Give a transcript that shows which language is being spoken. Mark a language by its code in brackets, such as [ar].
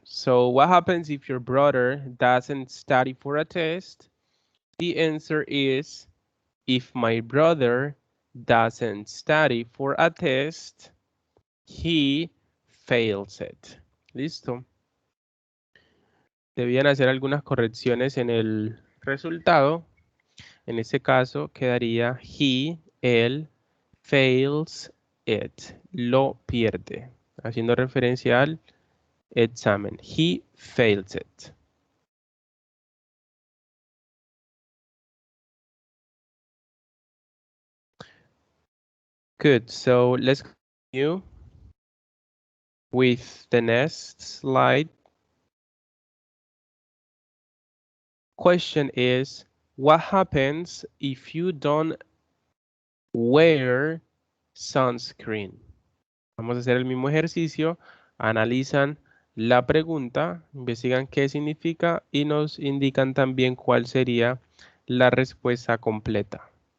[en] So what happens if your brother doesn't study for a test? The answer is, if my brother doesn't study for a test, he fails it. [es] Listo. Debían hacer algunas correcciones en el resultado. En este caso quedaría él, [en] fails it, [es] lo pierde, haciendo referencia al examen. [en] He fails it. Good, so let's continue with the next slide. Question is, what happens if you don't wear sunscreen? [es] Vamos a hacer el mismo ejercicio, analizan la pregunta, investigan qué significa y nos indican también cuál sería la respuesta completa.